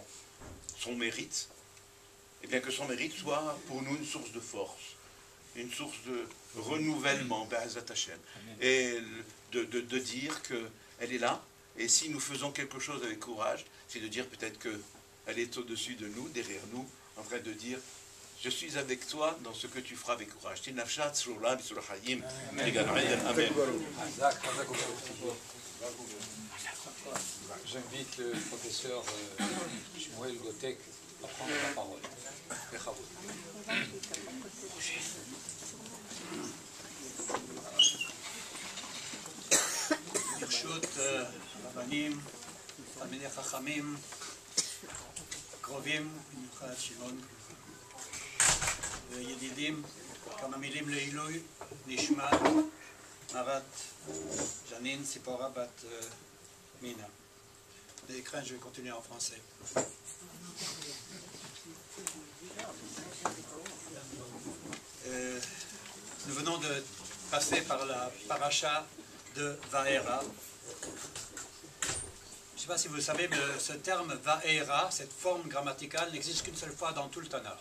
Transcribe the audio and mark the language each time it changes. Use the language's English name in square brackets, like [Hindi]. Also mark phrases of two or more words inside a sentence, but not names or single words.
[French] Son mérite, et bien que son mérite soit pour nous une source de force, une source de renouvellement, [Hebrew] בעזרת השם, [French] et de dire qu'elle est là, Et si nous faisons quelque chose avec courage, c'est de dire peut-être qu'elle est au-dessus de nous, derrière nous, en train de dire je suis avec toi dans ce que tu feras avec courage. Amen. J'invite le professeur Shmuel Gotek à prendre la parole. [Hebrew] ברשות רבנים, תלמידי חכמים, קרובים, במיוחד שמעון וידידים, כמה מילים לעילוי נשמת מרת ז'נין ציפורה בת מינה. [French] L'écran, je vais continuer en français. Nous venons de passer par la paracha de Vaera. Je ne sais pas si vous le savez, mais ce terme Vaera, cette forme grammaticale, n'existe qu'une seule fois dans tout le Tanakh.